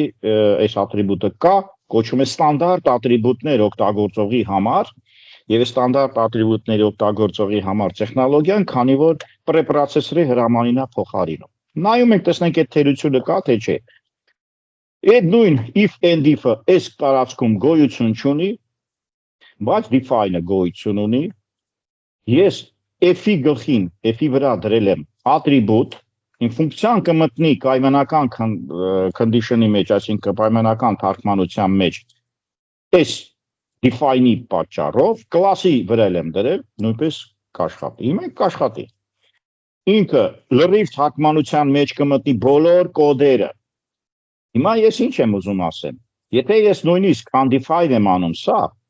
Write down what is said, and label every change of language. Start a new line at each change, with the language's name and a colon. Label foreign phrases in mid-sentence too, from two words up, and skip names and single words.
Armenian: այս ատրիբուտը կա, կոչվում է ստանդարտ ատրիբուտներ օգտագործողի համար, եւ ստանդարտ ատրիբուտների օգտագործողի համար տեխնոլոգիան, քանի որ պրեպրոցեսորի հրամանին է փոխարինում։ Նայում ենք, տեսնենք այդ թերությունը կա, թե չէ։ Այդ նույն
English: if and if-
Armenian: ը այս տարածքում գոյություն չունի, բայց define-ը գոյություն ունի։ Ես f-ի գլխին, f-ի վրա դրել եմ ատրիբուտ, իմ ֆունկցիան կմտնի պայմանական condition-ի մեջ, այսինքն պայմանական թարգմանության մեջ, այս define-ի պատճառով կլասի վրա եմ դրել, նույնպես կաշխատի։ Հիմա կաշխատի։ Ինքը լրիվ թարգմանության մեջ կմտնի բոլոր կոդերը։ Հիմա ես ինչ եմ ուզում ասեմ։ Եթե ես նույնիսկ undefined եմ անում սա,